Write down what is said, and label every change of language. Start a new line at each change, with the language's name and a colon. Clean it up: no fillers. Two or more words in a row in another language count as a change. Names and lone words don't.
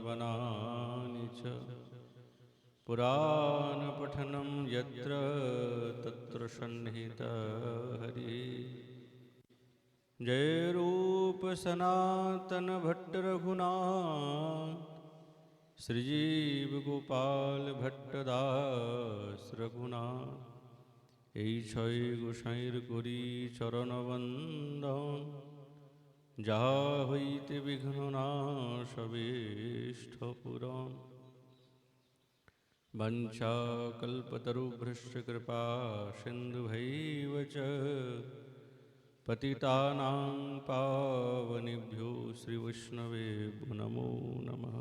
Sanskrit: वनानि च पुराणपठनं यत्र तत्र सन्निहितः हरिः।
Bangla: জয় রূপ সনাতন ভট্ট রঘুনাথ শ্রীজীব গোপাল ভট্টদাস রঘুনাথ। এই ছয় গোসাইর করি চরণবন্দন, যাহা হইতে বিঘ্ন নাশবিষ্ঠ পুরন।
Sanskrit: वंशाकल्पतरुभ्यश्च कृपा सिन्धुभैव च पतितानां पावनेभ्यो श्रीवैष्णवेभ्यो नमो नमः।